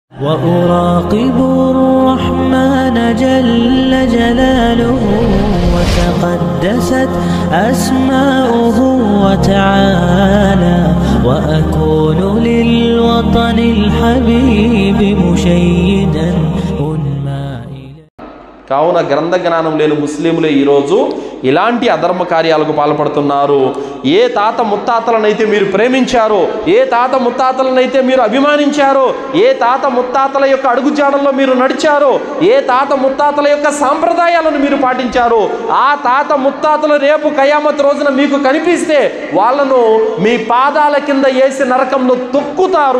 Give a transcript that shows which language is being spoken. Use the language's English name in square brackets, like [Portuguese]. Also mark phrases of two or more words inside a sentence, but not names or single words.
[Arabic] وأراقب الرحمن جل جلاله وتقدست أسماؤه وتعالى وأكون للوطن الحبيب مشيدا [Telugu] కావున గ్రంథ జ్ఞానం లేని ముస్లింలే ఈరోజు ఇలాంటి అధర్మ కార్యాలకు పాల్పడుతున్నారు. ఏ తాత ముత్తాతలనైతే మీరు ప్రేమించారో, ఏ తాత ముత్తాతలనైతే మీరు అభిమానించారో, ఏ తాత ముత్తాతల యొక్క అడుగుజాడల్లో మీరు నడిచారో, ఏ తాత ముత్తాతల యొక్క సాంప్రదాయాలను మీరు పాటించారో, ఆ తాత ముత్తాతలు రేపు కయామత్ రోజున మీకు కనిపిస్తే వాళ్ళను మీ పాదాల కింద వేసి నరకంలో తొక్కుతారు.